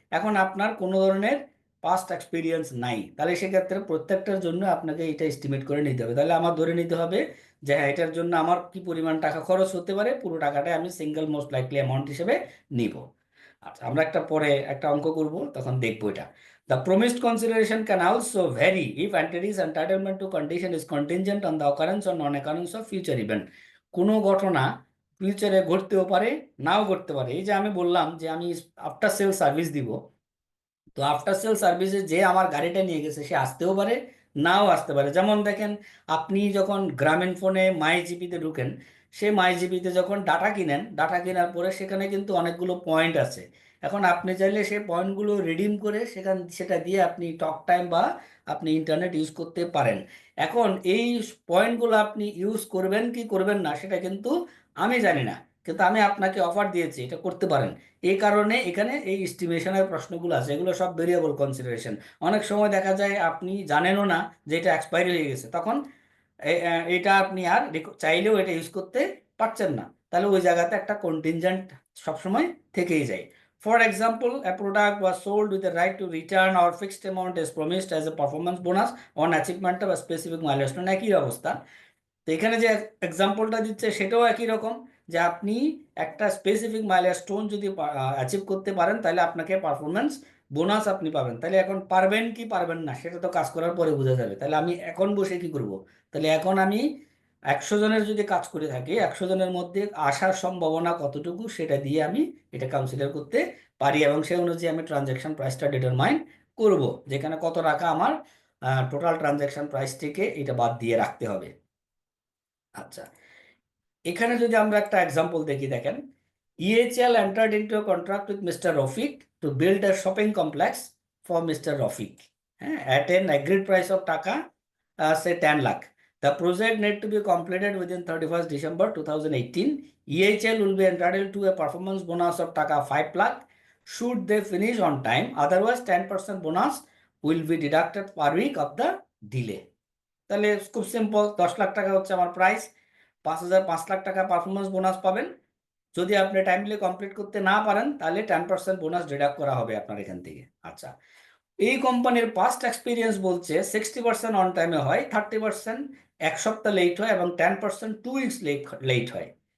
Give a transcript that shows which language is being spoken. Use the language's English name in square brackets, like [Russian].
[Bangla] এখন আপনার কোনো ধরনের পাস্ট এক্সপিরিয়েন্স নাই, তাহলে সেক্ষেত্রে প্রত্যেকটার জন্য আপনাকে এটা এস্টিমেট করে নিতে হবে। তাহলে আমার ধরে নিতে হবে যে হ্যাঁ, এটার জন্য আমার কি পরিমাণ টাকা খরচ হতে পারে, পুরো টাকাটা আমি সিঙ্গেল মোস্ট লাইকলি অ্যামাউন্ট হিসেবে নিব। আচ্ছা, আমরা পরে একটা অঙ্ক করব, তখন দেখবো এটা। [English] The promised consideration can also vary if entity's entitlement to condition is contingent on the occurrence or non-occurrence of future event. [Bangla] কোনো ঘটনা ফিউচারে ঘটতেও পারে, নাও ঘটতে পারে। এই যে আমি বললাম যে আমি আফটার সেল সার্ভিস দিব, তো আফটার সেল সার্ভিসে যে আমার গাড়িটা নিয়ে গেছে সে আসতেও পারে, নাও আসতে পারে। যেমন দেখেন, আপনি যখন গ্রামীণ ফোনে মাই জিপিতে ঢুকেন, সে মাই জিপিতে যখন ডাটা কিনেন, ডাটা কেনার পরে সেখানে কিন্তু অনেকগুলো পয়েন্ট আছে। এখন আপনি চাইলে সেই পয়েন্টগুলো রিডিম করে সেটা দিয়ে আপনি টক টাইম বা আপনি ইন্টারনেট ইউজ করতে পারেন। এখন এই পয়েন্টগুলো আপনি ইউজ করবেন কি করবেন না সেটা কিন্তু আমি জানি না, কিন্তু আমি আপনাকে অফার দিয়েছি, এটা করতে পারেন। এই কারণে এখানে এই এস্টিমেশনের প্রশ্নগুলো আছে, এগুলো সব ভেরিয়েবল কনসিডারেশন। অনেক সময় দেখা যায় আপনি জানেনও না যে এটা এক্সপায়ারি হয়ে গেছে, তখন এটা আপনি আর চাইলেও এটা ইউজ করতে পারছেন না, তাহলে ওই জায়গাতে একটা কন্টিনজেন্ট সবসময় থেকেই যায়। [English] for example, a product was sold with the right to return or fixed amount is promised as a performance bonus on achievement of a specific milestone, [Bangla] একই অবস্থা। তো এখানে যে এক্সাম্পলটা দিচ্ছে সেটাও একই রকম, যে আপনি একটা স্পেসিফিক মাইলস্টোন যদি অ্যাচিভ করতে পারেন, তাহলে আপনাকে পারফরমেন্স বোনাস আপনি পাবেন। তাহলে এখন পারবেন কি পারবেন না সেটা তো কাজ করার পরে বোঝা যাবে। তাহলে আমি এখন বসে কি করব? তাহলে এখন আমি 100 জনের যদি কাজ করে থাকি, 100 জনের মধ্যে আসার সম্ভাবনা কতটুকু সেটা দিয়ে আমি এটা কনসিডার করতে পারি, এবং সেই অনুযায়ী আমি ট্রানজ্যাকশন প্রাইসটা ডিটারমাইন করব, যেখানে কত টাকা আমার টোটাল ট্রানজ্যাকশন প্রাইস থেকে এটা বাদ দিয়ে রাখতে হবে। আচ্ছা, এখানে যদি আমরা একটা এক্সাম্পল দেখি, দেখেন, [English] EHL entered into a contract with Mr. Rafiq to build a shopping complex for Mr. Rafiq, at an agreed price of taka say 10 lakh. The project need to be completed within 31st December 2018. EHL will be entitled to a performance bonus of taka 5 lakh should they finish on time, otherwise 10% bonus will be deducted per week of the delay. [Bangla] তাহলে খুব simple, 10 lakh টাকা হচ্ছে আমার price, 5 lakh টাকা performance bonus পাবেন। যদি আপনি টাইমলি কমপ্লিট করতে না পারেন, তাহলে 10% বোনাস ডিডাক্ট করা হবে আপনার এখান থেকে। আচ্ছা, এই কোম্পানির পাস্ট এক্সপিরিয়েন্স বলছে 60% অন টাইমে হয়, 30% 1 সপ্তাহ লেট হয়, এবং 10% 2 উইকস লেট হয়।